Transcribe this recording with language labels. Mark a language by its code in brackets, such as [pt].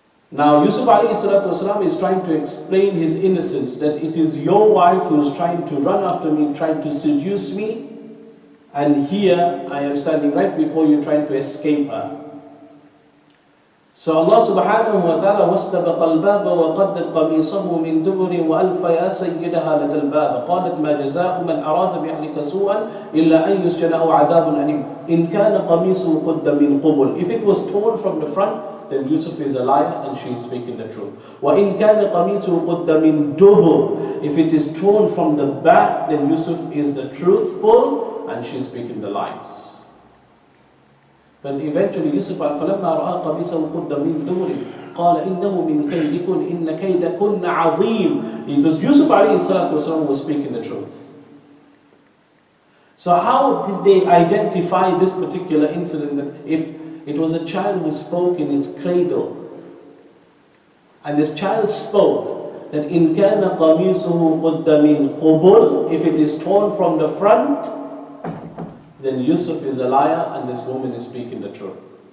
[en] Now Yusuf alayhi salatu wasalam is trying to explain his innocence, that it is your wife who is trying to run after me, trying to seduce me, and here I am standing right before you trying to escape her. [ar] So Allah subhanahu wa ta'ala واستبق الباب وقدت قميصه من دبر وألف يا سيدها لدى الباب قالت ما جزاء من أراد بأهلك سوءا إلا أن يسجن أو عذاب أليم إن كان قميصه قد من قبل. [en] If it was torn from the front, then Yusuf is a liar and she is speaking the truth. [ar] وإن كان قميصه قد من دبر. [en] If it is torn from the back, then Yusuf is the truthful and she is speaking the lies. But eventually [ar] Yusuf فَلَمَّا رَأَى قَمِيصَهُ قُدَّ مِنْ دُبُرٍ قَالَ إِنَّهُ مِنْ كَيْدِكُنْ إِنَّ كَيْدَكُنَّ عَظِيمٌ. [en] It was Yusuf alayhi salatu wasalam was speaking the truth. So how did they identify this particular incident, that if it was a child who spoke in its cradle, and this child spoke that [ar] إِنْ كَانَ قَمِيصُهُ قُدَّ مِنْ قُبُلٍ, [en] if it is torn from the front, then Yusuf is a liar and this woman is speaking the truth.